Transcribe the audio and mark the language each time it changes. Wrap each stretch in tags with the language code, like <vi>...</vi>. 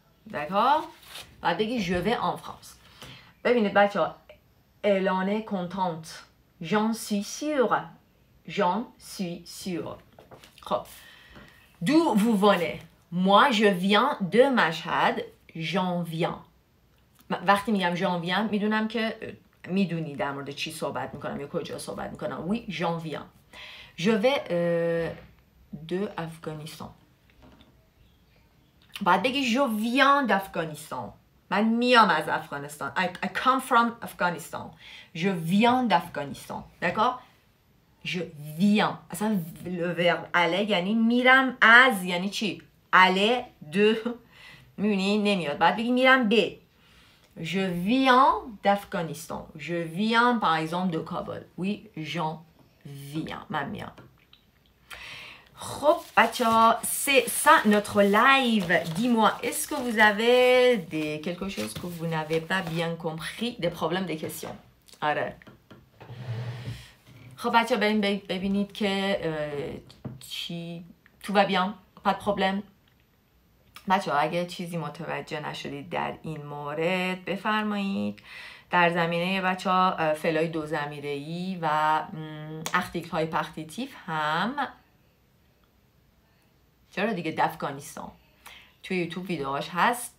<fr>d'accord؟</fr> <fa>بعد بگی</fa> <fr>je vais en France.</fr> <fa>ببینید بچه ها</fa> <fr>elle en est contente. j'en suis sûre. j'en suis sûre.</fr> <fa>خب</fa> <fr>d'où vous venez? moi je viens de Mashhad. j'en viens.</fr> <fa>وقتی میگم</fa> <fr>j'en viens</fr> <fa>میدونم که میدونی در مورد چی صحبت میکنم یا کجا صحبت میکنم.</fa> <fr>oui j'en viens. je vais de Afghanistan.</fr> <fa>باید بگی</fa> <fr>je viens d'Afghanistan.</fr> <fa>من میام از افغانستان.</fa> <en>I come from Afghanistan.</en> <fr>je viens d'Afghanistan. d'accord? je viens.</fr> <fa>اصلا</fa> <fr>le verbe aller</fr> <fa>یعنی میرم از یعنی چی؟</fa> <fr>aller de</fr> <fa>میبینی نمیاد. باید بگی میرم به.</fa> <fr>je viens d'Afghanistan. je viens par exemple de Kabul. oui j'en viens.</fr> <fa>من میام. خب بچه ها</fa> <fr>c'est ça notre live. dis-moi est-ce que vous avez quelque chose que vous n'avez pas bien compris, des problèmes, des questions.</fr> <fa>آره خب بچه ها ببینید که چی</fa> <fr>tout va bien, pas de problème.</fr> <fa>بچه ها اگه چیزی متوجه نشدید در این مورد بفرمایید. در زمینه بچه ها فعلای دو ضمیره‌ای و article های پختیتیف هم چرا دیگه d'Afghanistan توی یوتیوب ویدیوهاش هست.</fa>